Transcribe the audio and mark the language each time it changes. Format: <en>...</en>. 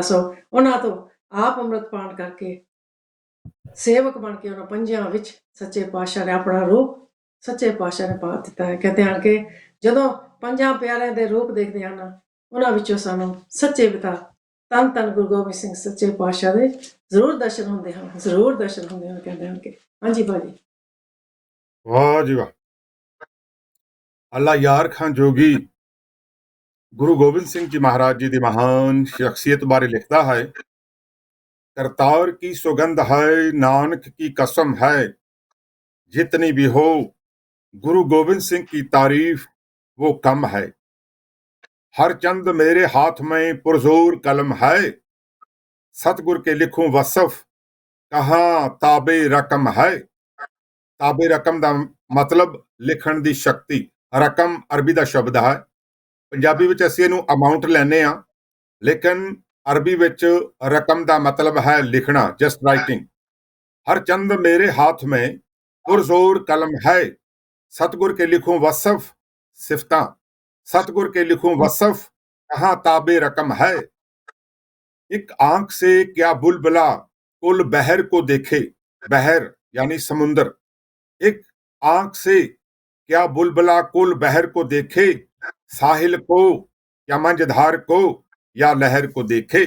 <pa>ਸੋ ਉਹਨਾਂ ਤੋਂ ਆਪ ਅੰਮ੍ਰਿਤ ਪਾਣ ਕਰਕੇ ਸੇਵਕ ਬਣ ਕੇ ਉਹਨਾਂ ਪੰਜਾਂ ਵਿੱਚ ਸੱਚੇ ਪਾਤਸ਼ਾਹ ਨੇ ਆਪਣਾ ਰੂਪ ਸੱਚੇ ਪਾਤਸ਼ਾਹ ਨੇ ਪਾ ਦਿੱਤਾ ਹੈ। ਕਹਿੰਦੇ ਹਨ ਕਿ ਜਦੋਂ ਪੰਜਾਂ ਪਿਆਰਿਆਂ ਦੇ ਰੂਪ ਦੇਖਦੇ ਹਨ, ਉਹਨਾਂ ਵਿੱਚੋਂ ਸਾਨੂੰ ਸੱਚੇ ਪਿਤਾ ਧੰਨ ਧੰਨ ਗੁਰੂ ਗੋਬਿੰਦ ਸਿੰਘ ਸੱਚੇ ਪਾਤਸ਼ਾਹ ਦੇ ਜ਼ਰੂਰ ਦਰਸ਼ਨ ਹੁੰਦੇ ਹਨ, ਜ਼ਰੂਰ ਦਰਸ਼ਨ ਹੁੰਦੇ ਹਨ। ਕਹਿੰਦੇ ਹਨ ਕਿ ਹਾਂਜੀ ਭਾਜੀ, ਵਾਹ ਜੀ ਵਾਹ। ਅੱਲਾ ਯਾਰ ਖਾਨ ਜੋਗੀ ਗੁਰੂ ਗੋਬਿੰਦ ਸਿੰਘ ਜੀ महाराज जी ਦੀ ਮਹਾਨ ਸ਼ਖਸੀਅਤ ਬਾਰੇ ਲਿਖਦਾ ਹੈ,</pa> <hi>करतार की सुगंध है, नानक की कसम है, जितनी भी हो गुरु गोविंद सिंह की तारीफ वो कम है। हर चंद मेरे हाथ में पुरजोर कलम है, सतगुर के लिखूं वसफ कहाँ ताबे रकम है। ताबे रकम</hi> <pa>ਦਾ ਮਤਲਬ ਲਿਖਣ ਦੀ ਸ਼ਕਤੀ। ਰਕਮ ਅਰਬੀ ਦਾ ਸ਼ਬਦ ਹੈ, ਪੰਜਾਬੀ ਵਿੱਚ ਅਸੀਂ ਇਹਨੂੰ ਅਮਾਉਂਟ ਲੈਂਦੇ ਹਾਂ, ਲੇਕਿਨ अरबी विच</pa> <hi>रकम का मतलब है लिखना,</hi> <en>Just writing.</en> <hi>हर चंद मेरे हाथ में पुरजोर कलम है, सतगुर के लिखूं वसफ सिफता, सतगुर के लिखूं वसफ कहाँ ताबे रकम है। एक आंख से क्या बुलबुला कुल बहर को देखे, बहर यानी समुंदर, एक आंख से क्या बुलबुला कुल बहर को देखे, साहिल को या मंझधार को या लहर को देखे।</hi>